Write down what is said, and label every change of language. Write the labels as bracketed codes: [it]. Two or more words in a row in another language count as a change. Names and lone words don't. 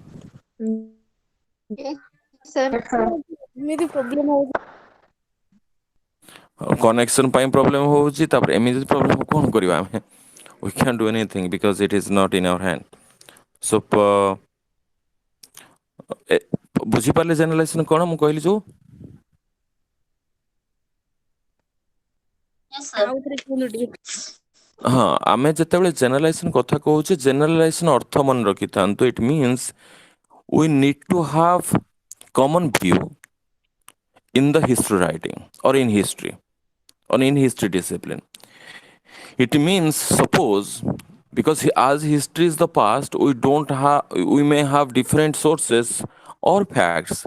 [or] ସାର୍ ଏମିତି ପ୍ରୋବ୍ଲେମ ହଉଛି। କନେକ୍ସନ ପାଇଁ ପ୍ରୋବ୍ଲେମ ହଉଛି, ତାପରେ ଏମିତି ପ୍ରୋବ୍ଲେମ କଣ କରିବା ଆମେ? [en] We can't do anything because it is not in our hand. [or] So ବୁଝିପାରିଲେ ଜେନେରାଲାଇଜେସନ କଣ ମୁଁ କହିଲି ଯୋଉ? ଆଉ ଥରେ କୁହନ୍ତୁ ଟିକେ। ହଁ, ଆମେ ଯେତେବେଳେ ଜେନେରାଲାଇଜେସନ କଥା କହୁଛେ, ଜେନେରାଲାଇଜେସନ ଅର୍ଥ ମନେ ରଖିଥାନ୍ତୁ। [en] It means we need to have common view in the history writing or in history or in history discipline. It means suppose because as history is the past, we may have different sources or facts.